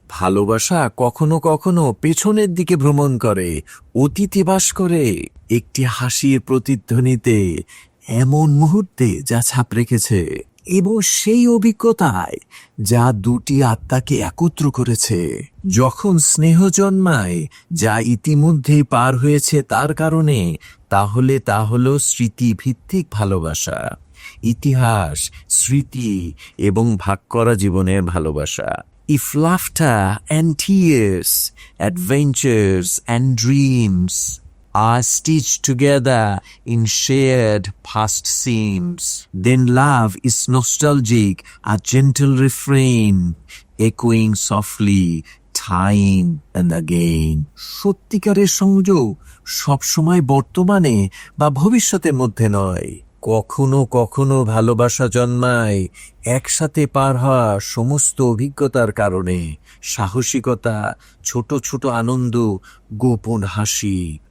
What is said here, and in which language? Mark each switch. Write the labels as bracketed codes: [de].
[bn] ভালোবাসা কখনো কখনো পেছনের দিকে ভ্রমণ করে, অতীতে বাস করে, একটি হাসির প্রতিধ্বনিতে, এমন মুহূর্তে যা ছাপ রেখেছে, এবং সেই অভিজ্ঞতায় যা দুটি আত্মাকে একত্র করেছে। যখন স্নেহ জন্মায় যা ইতিমধ্যেই পার হয়েছে তার কারণে, তাহলে তা হলো স্মৃতিভিত্তিক ভালোবাসা। ইতিহাস, স্মৃতি এবং ভাগ করা জীবনের ভালোবাসা। [en] If laughter and tears, adventures and dreams are stitched together in shared past seams, then love is nostalgic, a gentle refrain echoing softly time and again. [bn] সত্যিকারের সংযোগ সবসময় বর্তমানে বা ভবিষ্যতের মধ্যে নয়, কখনো কখনো ভালোবাসা জন্মায় একসাথে পার হওয়া সমস্ত অভিজ্ঞতার কারণে। সাহসিকতা, ছোট ছোট আনন্দ, গোপন হাসি।